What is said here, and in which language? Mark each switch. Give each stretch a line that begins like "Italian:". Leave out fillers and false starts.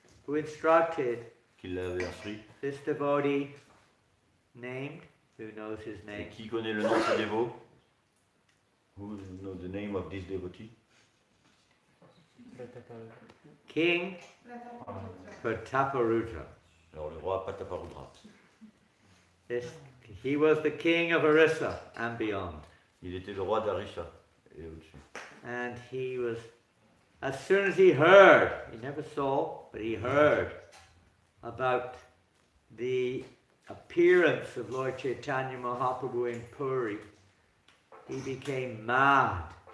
English: who instructed
French: qui l'avait instruit.
English: this devotee named, who knows his
French: Et
English: name,
French: qui connaît le nom de ce dévot?
English: Who knows the name of this devotee? King Prataparudra.
French: Alors le roi Pataparudra.
English: He was the king of Orissa and beyond.
French: Il était le roi d'Arisha et au-dessus.
English: And he was, as soon as he heard, he never saw, but he heard about the appearance of Lord Chaitanya Mahaprabhu in Puri, he became mad.